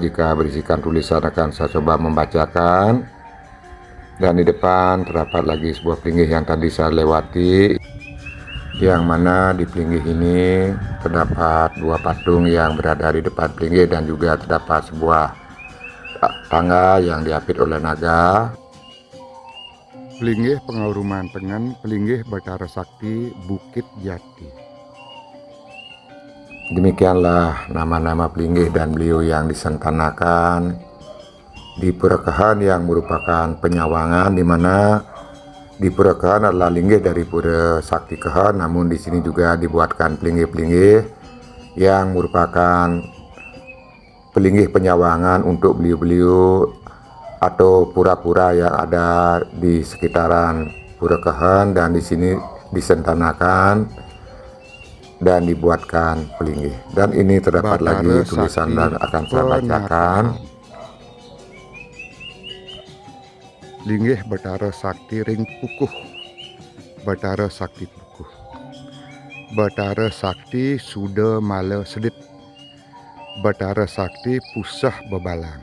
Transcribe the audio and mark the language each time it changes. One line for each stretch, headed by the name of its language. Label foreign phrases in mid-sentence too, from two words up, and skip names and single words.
Indonesian: Jika berisikan tulisan akan saya coba membacakan. Dan di depan terdapat lagi sebuah pelinggih yang tadi saya lewati, yang mana di pelinggih ini terdapat dua patung yang berada di depan pelinggih, dan juga terdapat sebuah tangga yang diapit oleh naga. Pelinggih Pengauruman Tengen, Pelinggih Betara Sakti Bukit Jati. Demikianlah nama-nama pelinggih dan beliau yang disentanakan di Pura Kehen, yang merupakan penyawangan, di mana di Pura Kehen adalah linggih dari Pura Sakti Kehen, namun di sini juga dibuatkan pelinggih-pelinggih yang merupakan pelinggih penyawangan untuk beliau-beliau atau pura-pura yang ada di sekitaran Pura Kehen, dan di sini disentanakan dan dibuatkan pelinggih. Dan ini terdapat Betara lagi tulisan Sakti dan akan saya bacakan. Linggih Betara Sakti Ring Pukuh. Betara Sakti Pukuh. Betara Sakti Suda Mala Sedit. Betara Sakti Pusah Bebalang.